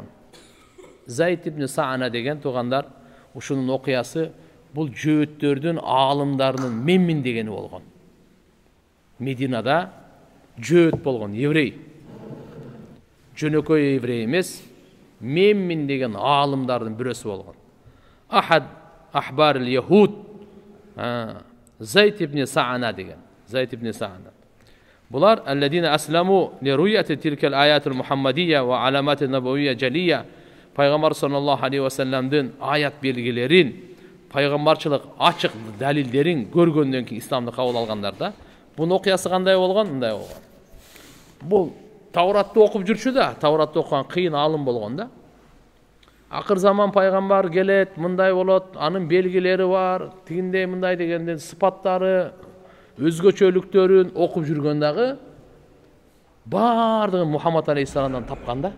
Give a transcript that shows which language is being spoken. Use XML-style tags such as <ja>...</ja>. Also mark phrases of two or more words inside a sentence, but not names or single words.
<ky>Зайд ибн Саана деген туугандар, ушунун окуясы бул жөөттөрдүн, аалымдарынын менмин дегени болгон. Мединада жөөт болгон, еврей. Жөнөкөй еврей эмес, менмин деген аалымдардын бирөөсү болгон.</ky> <ar>أحد أحبار يهود</ar> <ky>Зайд ибн Саана деген. Зайд ибн Саана.</ky> <ar>Булар الذين أسلموا لرؤية تلك الآيات المحمدية والعلامات النبوية الجلية.</ar> <ky>Пайгамбар</ky> <ar>صلى الله عليه وسلم</ar> <ky>аят белгилерин, пайгамбарчылык ачык далилдерин көргөндөн кийин исламды кабыл алгандар да. Бунун окуясы кандай болгон? Мындай болгон. Бул Тавратта окуп жүрчү да, Tavrat'ta окуган кыйын алым болгон да. Акыр заман пайгамбар келет, мындай болот, анын белгилери бар, тигиндей мындай дегенден сыпаттары, өзгөчөлүктөрүн окуп жүргөн дагы бардыгын Мухаммад алейхиссаламдан тапкан да.</ky>